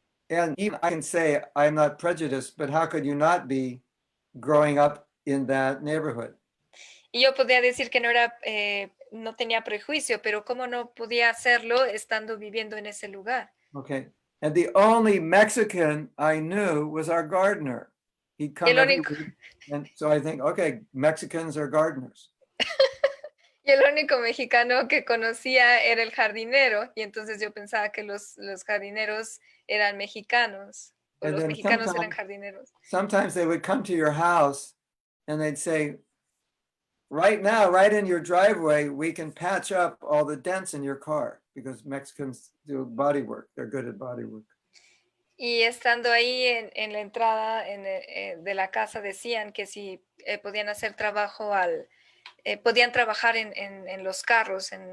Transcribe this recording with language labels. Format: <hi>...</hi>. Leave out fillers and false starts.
<en>And even I can say I'm not prejudiced, but how could you not be growing up in that neighborhood?</en> <es>Y yo podía decir que no tenía prejuicio, pero ¿cómo no podía hacerlo estando viviendo en ese lugar? Okay.</es> <en>And the only Mexican I knew was our gardener. He'd come every week. And so I think, okay, Mexicans are gardeners.</en> <es>Y el único mexicano que conocía era el jardinero, y entonces yo pensaba que los jardineros eran mexicanos, o los mexicanos eran jardineros.</es> <en>Sometimes they would come to your house and they'd say, right now, right in your driveway, we can patch up all the dents in your car, because Mexicans do body work. They're good at body work.</en> <es>Y estando ahí en la entrada de la casa decían que si podían hacer trabajo podían trabajar en los carros,</es>